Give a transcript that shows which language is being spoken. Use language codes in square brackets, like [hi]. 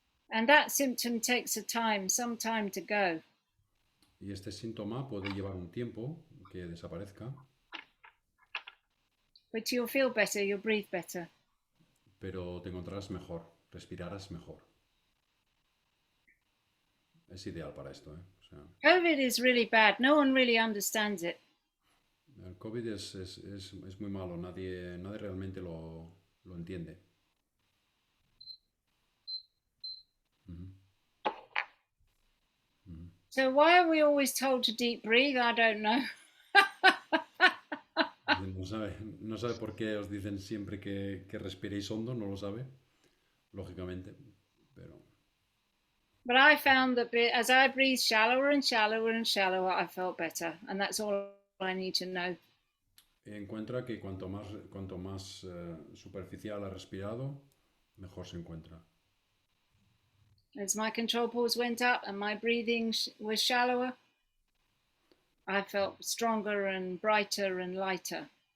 [en] And that symptom takes some time to go. [es] Y este síntoma puede llevar un tiempo que desaparezca. [en] But you'll feel better, you'll breathe better. [es] Pero te encontrarás mejor, respirarás mejor. Es ideal para esto, ¿eh? O sea, [en] COVID is really bad. No one really understands it. [es] el COVID es muy malo, nadie realmente lo entiende. [en] So why are we always told to deep breathe? I don't know. [es] No sabe por qué os dicen siempre que respiréis hondo, no lo sabe, lógicamente, pero... [en] But I found that as I breathed shallower and shallower and shallower, I felt better. And that's all I need to know. [es] Encuentra que cuanto más superficial ha respirado, mejor se encuentra. [en] as my control pulse went up and my breathing was shallower, I felt stronger and brighter and lighter.